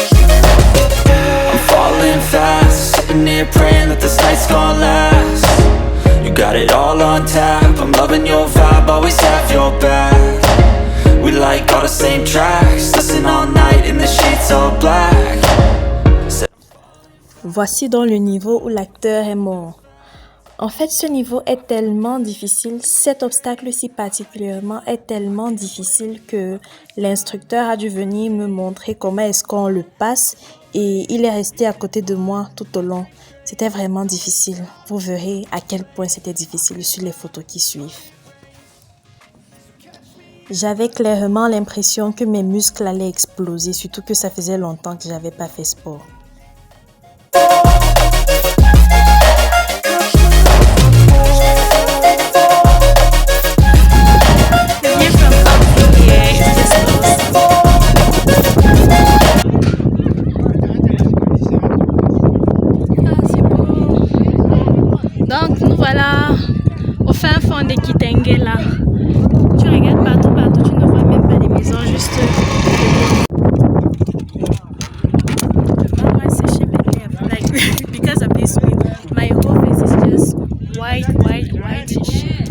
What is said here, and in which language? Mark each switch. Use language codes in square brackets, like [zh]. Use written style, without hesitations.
[en] I'm falling fast, sitting here praying that this night's gonna last. You got it all on tap, I'm loving your vibe, always have your back. We like all the same tracks, listen all night in the sheets all black. [fr] Voici donc le niveau où l'acteur est mort. En fait, ce niveau est tellement difficile, cet obstacle-ci particulièrement est tellement difficile que l'instructeur a dû venir me montrer comment est-ce qu'on le passe et il est resté à côté de moi tout au long. C'était vraiment difficile. Vous verrez à quel point c'était difficile sur les photos qui suivent. J'avais clairement l'impression que mes muscles allaient exploser, surtout que ça faisait longtemps que j'avais pas fait sport. Donc, nous voilà au fin fond de Kitenge là. Tu regardes partout, tu ne vois même pas les maisons, juste... [en] Mama [fr] séché mes lèvres, [en] like, because of this wind, my whole face is just white and shit.